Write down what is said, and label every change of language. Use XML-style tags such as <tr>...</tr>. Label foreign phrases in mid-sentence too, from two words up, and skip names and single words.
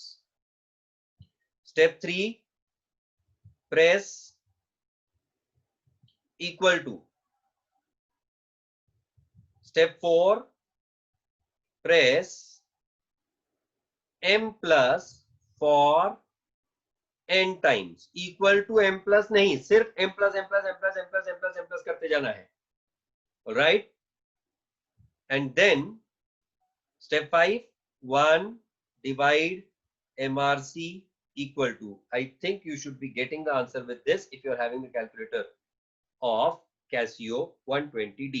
<en>Step 3, press equal to. Step 4, press m plus for n times, equal to m plus</en> <hi>नहीं, सिर्फ</hi> <en>m plus m plus m plus m plus m plus m plus</en> <hi>करते जाना है,</hi> <en>alright? And then step 5, 1 divide mrc equal to, I think you should be getting the answer with this if you are having the calculator of Casio 120D.</en>